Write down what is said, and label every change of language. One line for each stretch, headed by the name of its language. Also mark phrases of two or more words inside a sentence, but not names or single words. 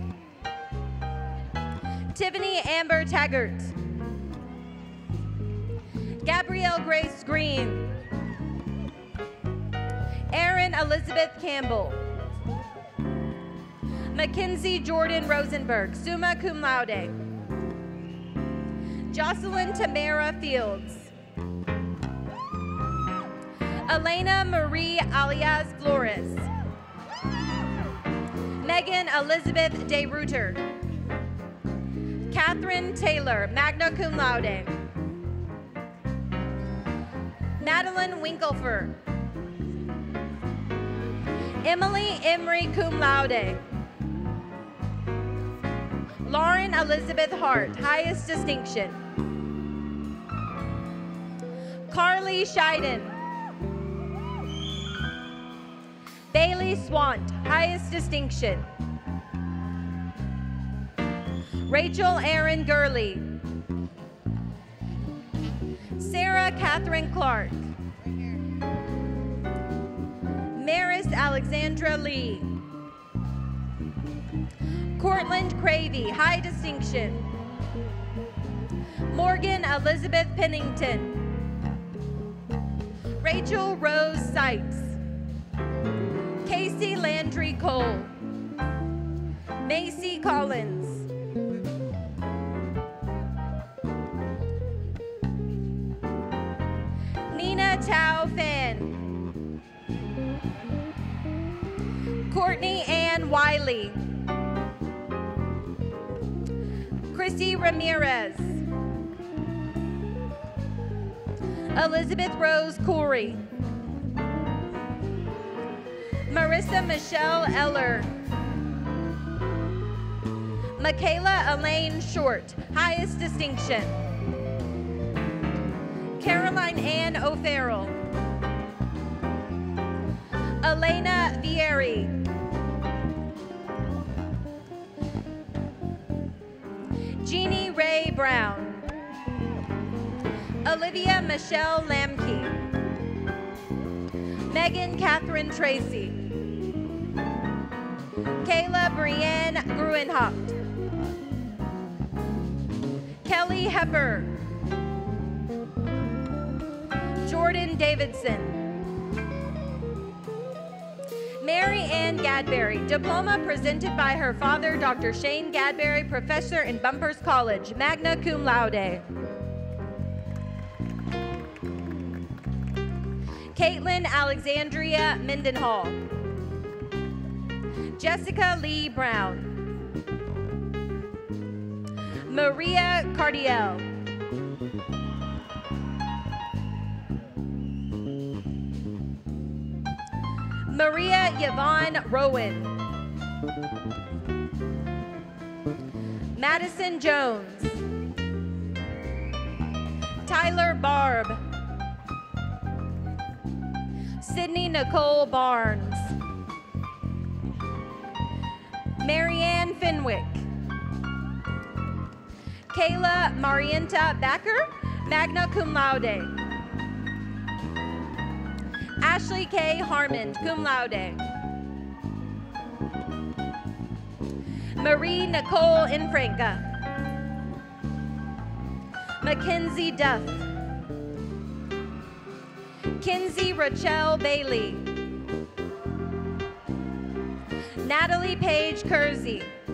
English: Tiffany Amber Taggart. Gabrielle Grace Green. Erin Elizabeth Campbell. Mackenzie Jordan Rosenberg,
Latin: summa cum laude.
English: Jocelyn Tamara Fields. Elena Marie alias Flores. Megan Elizabeth De Reuter. Catherine Taylor,
Latin: magna cum laude.
English: Madeline Winkelfer. Emily Emery,
Latin: cum laude.
English: Lauren Elizabeth Hart, highest distinction. Carly Scheiden. Bailey Swant, highest distinction. Rachel Erin Gurley. Sarah Catherine Clark. Maris Alexandra Lee. Cortland Cravey, high distinction. Morgan Elizabeth Pennington. Rachel Rose Seitz. Casey Landry Cole. Macy Collins. Nina Tao Fan. Courtney Ann Wiley. Chrissy Ramirez. Elizabeth Rose Corey. Marissa Michelle Eller. Michaela Elaine Short, highest distinction. Caroline Ann O'Farrell. Elena Vieri. Jeannie Ray Brown. Olivia Michelle Lamke. Megan Catherine Tracy. Kayla Brienne Gruenhaupt. Kelly Hepper. Jordan Davidson. Mary Ann Gadberry, diploma presented by her father, Dr. Shane Gadberry, professor in Bumpers College,
Latin: magna cum laude.
English: Caitlin Alexandria Mendenhall. Jessica Lee Brown. Maria Cardiel. Maria Yvonne Rowan. Madison Jones. Tyler Barb. Sydney Nicole Barnes. Marianne Fenwick. Kayla Marienta Becker,
Latin: magna cum laude.
English: Ashley K. Harmon,
Latin: cum laude.
English: Marie Nicole Infranca. Mackenzie Duff. Kinsey Rachel Bailey. Natalie Paige Kersey.